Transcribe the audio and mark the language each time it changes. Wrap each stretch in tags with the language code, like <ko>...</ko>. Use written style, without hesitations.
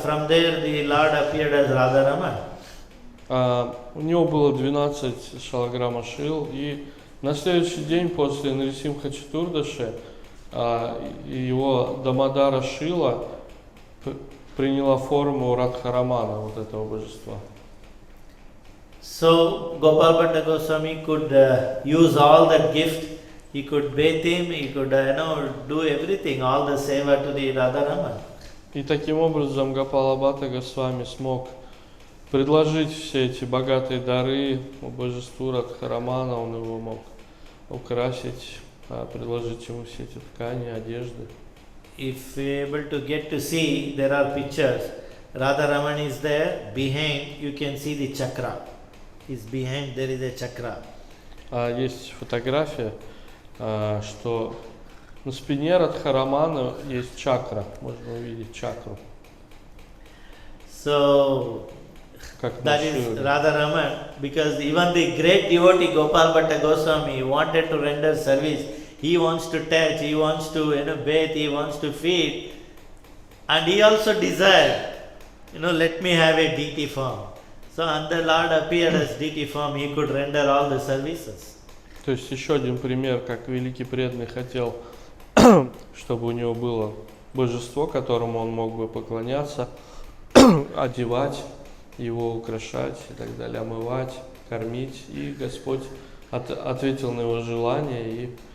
<en>From there, the Lord appeared as Radharaman.</en> <ru>У него было 12 шалаграма Шил, и на следующий день после Нарисимха Четурдаши его Дамодара Шила приняла форму Радхарамана, вот этого божества.</ru> <en>So Gopal Bhatta Goswami could use all that gift. He could bathe him, he could do everything, all the seva to the Radharaman.</en> <ru>И таким образом Гопала Бхатта Госвами смог предложить все эти богатые дары божеству Радхарамана, он его мог украсить, предложить ему все эти ткани, одежды.</ru> <en>If we are able to get to see, there are pictures. Radharaman is there, behind you can see the chakra. Is behind there is a chakra.</en> <ru>Есть фотография, что на спине Радхарамана есть чакра, можно увидеть чакру.</ru> <en>So that is Radharaman, because even the great devotee Gopal Bhatta Goswami wanted to render service. He wants to touch, he wants to bathe, he wants to feed, and he also desired, let me have a deity form. So and the Lord appeared as deity form, he could render all the services.</en> <ru>То есть еще один пример, как великий преданный хотел, чтобы у него было божество, которому он мог бы поклоняться, одевать, его украшать и так далее, омывать, кормить. И Господь ответил на его желание и</ru>